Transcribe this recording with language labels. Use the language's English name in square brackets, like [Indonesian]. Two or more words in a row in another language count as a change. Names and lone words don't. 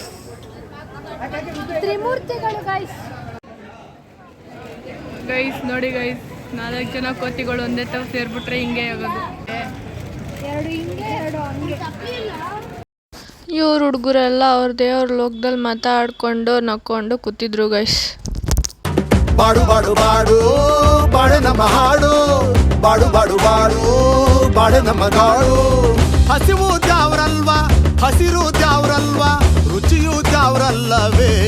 [Kannada] ತ್ರಿಮೂರ್ತಿಗಳು ಗೈಸ್. ಗೈಸ್ ನೋಡಿ ಗೈಸ್, 4 ಜನ ಕೋತಿಗಳು ಒಂದೇ ತರ ಸೇರ್ಬಿಟ್ರೆ ಹಿಂಗೆ ಆಗೋದು. 2 ಹಿಂಗೆ 2 ಹಂಗೆ. ಇವ್ರ ಹುಡುಗರೆಲ್ಲ ಅವ್ರ ದೇವ್ರ ಲೋಕದಲ್ಲಿ ಮಾತಾಡ್ಕೊಂಡು ನಕ್ಕೊಂಡು ಕೂತಿದ್ರು ಗೈಸ್. ಬಾಡು ಬಾಡು ಬಾಡು ಬಾಡು ನಮ್ಮ ಹಾಡು, ಬಾಡು ಬಾಡು ಬಾಡು ಬಾಡು ನಮ್ಮ ಗಾಡು. ಹಸಿವು ದ್ಯಾವ್ರಲ್ವಾ, ಹಸಿರು ದ್ಯಾವ್ರಲ್ವಾ, ರುಚಿಯು ದ್ಯಾವ್ರಲ್ಲವೇ.